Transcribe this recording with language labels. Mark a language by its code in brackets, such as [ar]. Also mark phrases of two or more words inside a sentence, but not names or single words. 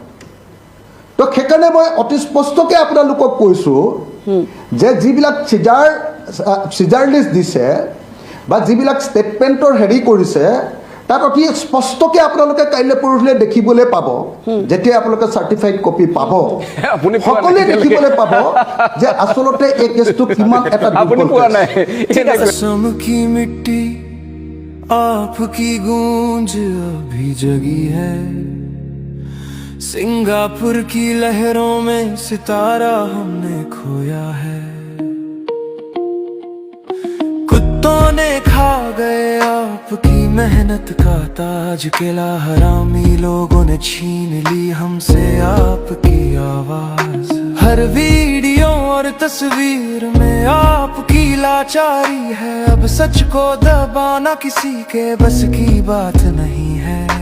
[as] তো সেইকাৰণে মই অতি স্পষ্টকৈ আপোনালোকক কৈছোঁ যে যিবিলাক [en] seizure list [as] দিছে বা যিবিলাক ষ্টেটমেণ্টৰ হেৰি কৰিছে, তাত অতি স্পষ্টকৈ আপোনালোকে কাইলৈ পৰহিলৈ দেখিবলৈ পাব। যেতিয়া আপোনালোকে [en] certified copy [as] পাব, সকলোৱে দেখিবলৈ পাব যে আচলতে এই কেছটো কিমান এটা [hi] मिट्टी आपकी गूंज अभी जगी है, सिंगापुर की लहरों में सितारा हमने खोया है, कुत्तों ने खा गए आपकी मेहनत का ताज, किला हरामी लोगों ने छीन ली हमसे आपकी आवाज, हर वीडियो और तस्वीर में आपकी लाचारी है, अब सच को दबाना किसी के बस की बात नहीं है।